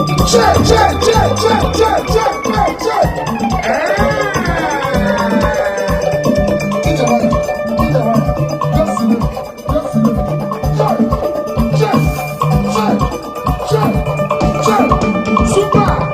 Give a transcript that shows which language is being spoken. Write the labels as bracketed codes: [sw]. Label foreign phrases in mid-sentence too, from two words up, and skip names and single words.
[en] Check, check, check, check, check, check, check, check. Ah. [ig] Ije nwayọ, ije nwayọ. [en] Just Yes. Check, check, check, check, check. Super.